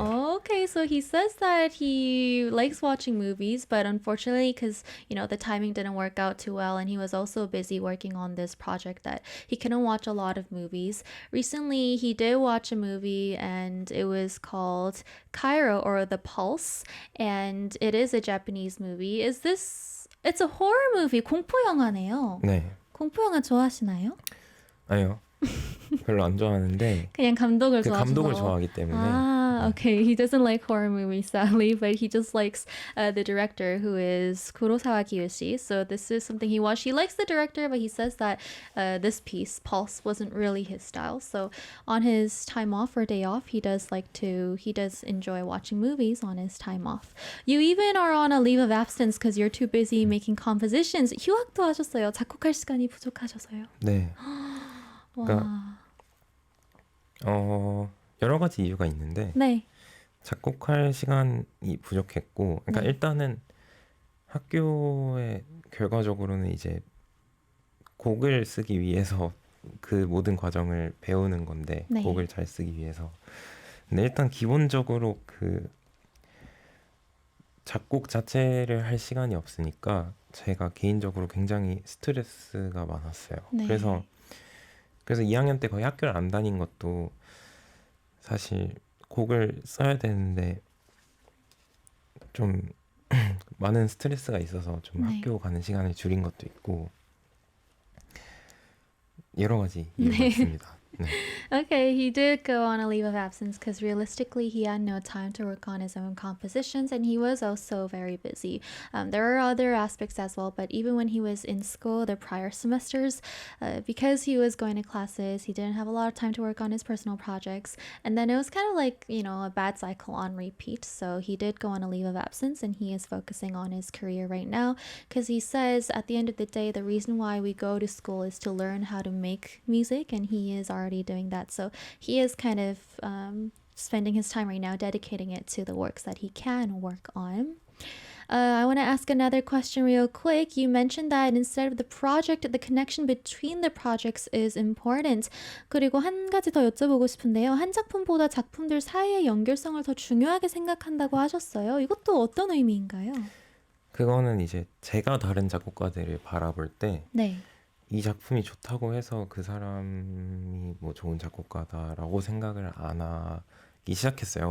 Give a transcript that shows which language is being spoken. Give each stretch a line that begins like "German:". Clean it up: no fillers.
English: Okay, so he says that he likes watching movies, but unfortunately, because the timing didn't work out too well, and he was also busy working on this project, that he couldn't watch a lot of movies. Recently, he did watch a movie, and it was called Cairo or The Pulse, and it is a Japanese movie. It's a horror movie,
Korean: 공포 영화네요. 네. 공포 영화 좋아하시나요? 아니요. 별로 안 좋아하는데 그냥 감독을 그 좋아하셔서. 감독을 좋아하기 때문에
English: Ah, okay. He doesn't like horror movies, sadly, but he just likes the director, who is Kurosawa Kiyoshi. So this is something he watched. He likes the director, but he says that this piece, Pulse, wasn't really his style. So on his time off or day off, he does enjoy watching movies on his time off. You even are on a leave of absence because you're too busy making compositions.
Korean: 휴학도 하셨어요. 작곡할 시간이 부족하셔서요. 네. 와. 여러 가지 이유가 있는데 네. 작곡할 시간이 부족했고 그러니까 네. 일단은 학교에 결과적으로는 이제 곡을 쓰기 위해서 그 모든 과정을 배우는 건데 네. 곡을 잘 쓰기 위해서 근데 일단 기본적으로 그 작곡 자체를 할 시간이 없으니까 제가 개인적으로 굉장히 스트레스가 많았어요. 네. 그래서 2학년 때 거의 학교를 안 다닌 것도 사실 곡을 써야 되는데 좀 많은 스트레스가 있어서 좀 네. 학교 가는 시간을 줄인 것도 있고 여러 가지 이유가 네. 있습니다. 네.
English: Okay, he did go on a leave of absence because realistically he had no time to work on his own compositions and he was also very busy. There are other aspects as well, but even when he was in school the prior semesters, because he was going to classes, he didn't have a lot of time to work on his personal projects. And then it was kind of like, a bad cycle on repeat. So he did go on a leave of absence and he is focusing on his career right now because he says at the end of the day, the reason why we go to school is to learn how to make music, and he is already doing that. So he is kind of spending his time right now dedicating it to the works that he can work on. I want to ask another question real quick. You mentioned that instead of the project, the connection between the projects is important.
Korean: 그리고 한 가지 더 여쭤보고 싶은데요. 한 작품보다 작품들 사이의 연결성을 더 중요하게 생각한다고 하셨어요. 이것도 어떤 의미인가요? 그거는 이제 제가 다른 작곡가들을 바라볼 때 네. 이 작품이 좋다고 해서 그 사람이 뭐 좋은 작곡가다라고 생각을 안 하기 시작했어요.